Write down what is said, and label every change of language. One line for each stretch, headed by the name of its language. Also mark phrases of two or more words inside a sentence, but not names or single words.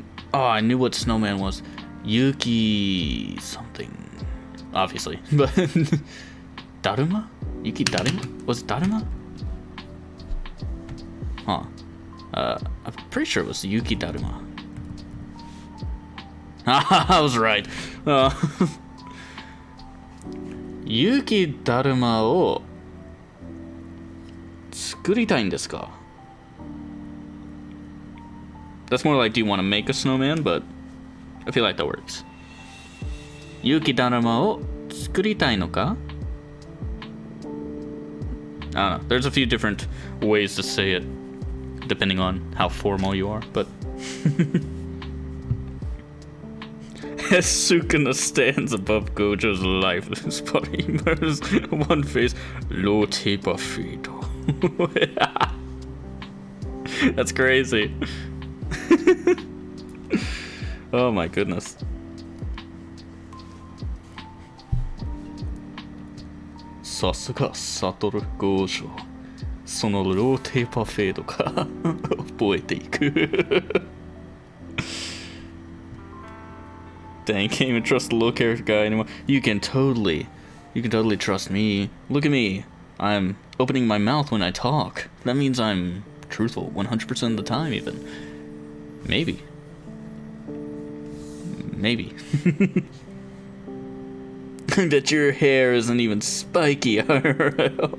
English: Oh, I knew what snowman was. Yuki something, obviously, but Daruma?
Japanese: 雪だるま?
English: Was it Daruma? Huh. I'm pretty sure it was
Japanese: 雪だるま.
English: I was right.
Japanese: 雪だるまを作りたいですか?
English: That's more like, do you want to make a snowman? But I feel like that works.
Japanese: 雪だるまを作りたいのか?
English: I don't know. There's a few different ways to say it, depending on how formal you are, but... As Sukuna stands above Gojo's lifeless body, murders one face, lo te buffito. That's crazy. Oh my goodness.
Japanese: Sasuga Satoru Gojo. Sono lo te buffito ka oboete iku.
English: Dang, can't even trust the little character guy anymore. You can totally trust me. Look at me. I'm opening my mouth when I talk. That means I'm truthful 100% of the time, even. Maybe. That your hair isn't even spiky, IRL.